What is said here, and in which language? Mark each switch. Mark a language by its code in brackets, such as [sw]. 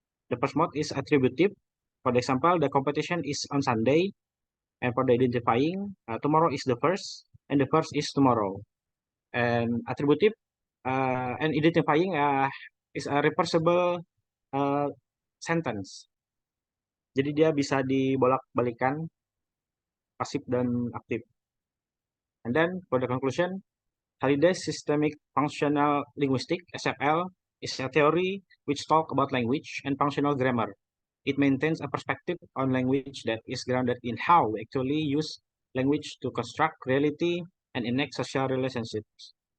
[en] The first mode is attributive. For the example, the competition is on Sunday. And for the identifying, tomorrow is the first, and the first is tomorrow. And attributive and identifying is a reversible sentence. [id] Jadi dia bisa dibolak-balikan pasif dan aktif. [en] And then for the conclusion, Halliday's systemic functional linguistics (SFL) is a theory which talks about language and functional grammar. It maintains a perspective on language that is grounded in how we actually use language to construct reality and enact social relationships.